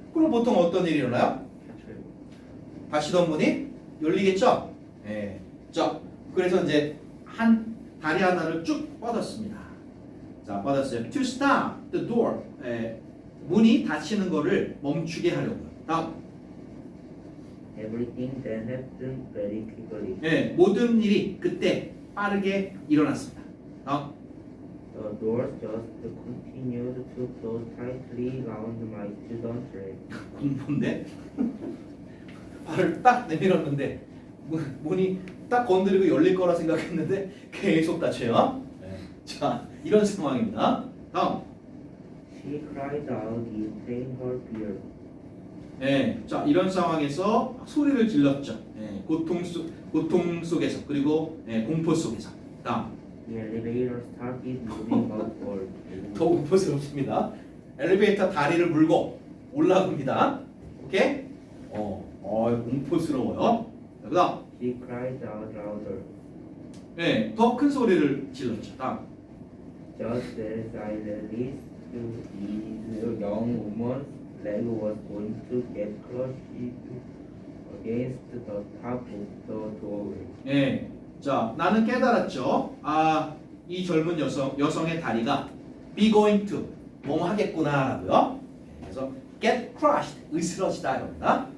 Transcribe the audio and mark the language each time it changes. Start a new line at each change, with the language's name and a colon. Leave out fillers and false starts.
Korean: 그럼 보통 어떤 일이 일어나요? 닫히던 문이 열리겠죠? 자, 그래서 이제 한 다리 하나를 쭉 뻗었습니다. 자, 뻗었어요.
English: To stop the door.
Korean: 문이 닫히는 거를 멈추게 하려고요. 다음.
English: Everything then happened very quickly.
Korean: 모든 일이 그때 빠르게 일어났습니다. 다음.
English: The doors just continued to close tightly round my student's leg.
Korean: 공포인데? 발을 딱 내밀었는데 문이 딱 건드리고 열릴 거라 생각했는데 계속 닫혀요. 자, 이런 상황입니다. 다음.
English: She cried out in pain her fear.
Korean: 자, 이런 상황에서 소리를 질렀죠. 고통 속에서 그리고 공포 속에서. 다음.
English: The elevator started moving upward.
Korean: 더 공포스럽습니다. 엘리베이터 다리를 물고 올라갑니다. 오케이? 공포스러워요. 그다음.
English: She cried out louder.
Korean: 더 큰 소리를 질렀죠. 다음.
English: Just as I released the young woman's leg was going to get crushed against the top of the doorway.
Korean: 자, 나는 깨달았죠. 이 젊은 여성의 다리가
English: be going to
Korean: 뭐뭐 하겠구나라고요. 그래서
English: get crushed
Korean: 으스러지다 이겁니다.